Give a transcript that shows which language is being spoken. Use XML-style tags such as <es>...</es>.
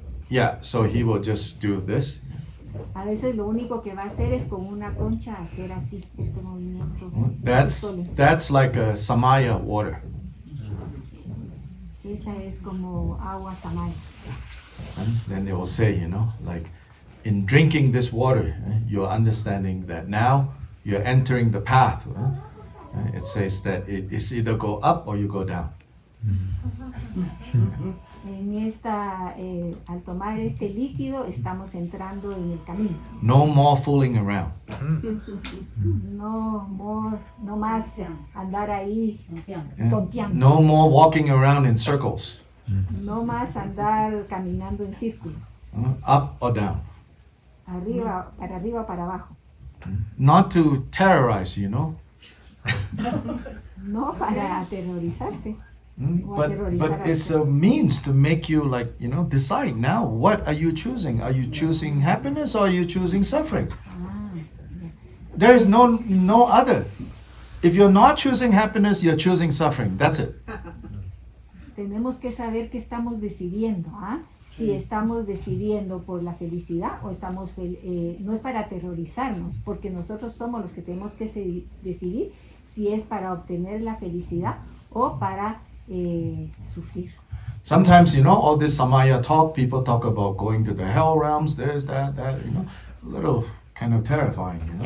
<en>Yeah, so he will just do this.</en> <es>A veces lo único que va a hacer es con una concha hacer así este movimiento.</es> <en>That's like a samaya water.</en> <es>Esa es como agua samaya.</es> <en>And then they will say, like in drinking this water, you're understanding that now you're entering the path. It says that it's either go up or you go down.</en> <es>Al tomar este líquido estamos entrando en el camino.</es> <en>No more fooling around.</en> <es>No más andar ahí tonteando.</es> <en>No more walking around in circles.</en> <es>No más andar caminando en círculos.</es> <en>Up or down.</en> <es>Para arriba, para abajo.</es> <en>Not to terrorize,</en> <es>No para aterrorizarse.</es> <en>But it's a means to make you decide now, what are you choosing? Are you choosing happiness or are you choosing suffering? There is no other. If you're not choosing happiness, you're choosing suffering. That's it.</en> <es>Tenemos que saber qué estamos decidiendo. Si estamos decidiendo por la felicidad o estamos no es para aterrorizarnos, porque nosotros somos los que tenemos que decidir si es para obtener la felicidad o para sufrir.</es> <en>Sometimes, all this samaya talk, people talk about going to the hell realms, there's that, a little kind of terrifying,</en>